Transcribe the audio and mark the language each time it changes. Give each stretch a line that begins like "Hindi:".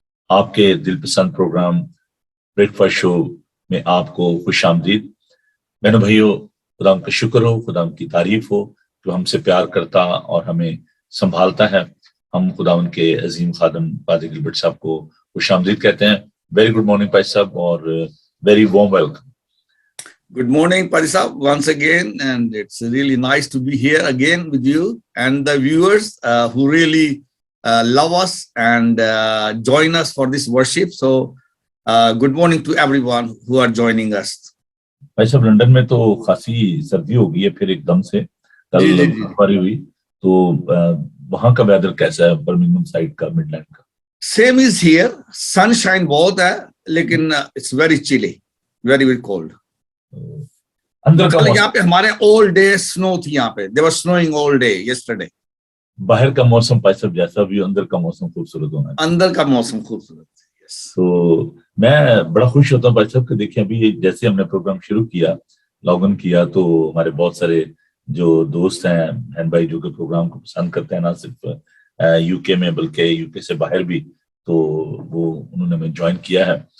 Hindi: आपके दिलपसंद programme breakfast show में आपको खुशामदीद। बहनों भाइयों, खुदा का शुक्र हो, खुदा की तारीफ हो जो हमसे प्यार करता और हमें संभालता है। हम खुदा उनके अजीम खादम पादरी गिलबर्ट साहब को खुशामदीद कहते हैं।
English: Very good morning पादरी साहब और very warm welcome. Good morning, Padri Sahab, once again, and it's really nice to be here again with you and the viewers who really love us and join us for this worship. So, good morning to everyone who are joining us.
Hindi: भाई साहब, London में तो खासी सर्दी हो गई है फिर एकदम से, कल बर्फबारी हुई, तो वहाँ का वेदर कैसा है बर्मिंघम साइड का, मिडलैंड का?
English: Same is here, sunshine
Hindi: बहुत है, लेकिन
English: it's very chilly, very cold.
Hindi: अंदर का यहाँ पे हमारे
English: all day snow
Hindi: थी, यहाँ पे
English: they were snowing all day yesterday.
Hindi: बाहर का मौसम भाई साहब जैसा भी, अंदर का मौसम खूबसूरत होना है। अंदर का मौसम खूबसूरत है, yes. तो मैं बड़ा खुश होता हूँ भाई साहब कि देखिए अभी जैसे हमने प्रोग्राम शुरू किया, लॉग इन किया, तो हमारे बहुत सारे जो दोस्त हैं बहन भाई जो कि प्रोग्राम को पसंद करते हैं, ना सिर्फ यूके में बल्कि यूके से बाहर भी, तो वो उन्होंने हमें ज्वाइन किया है।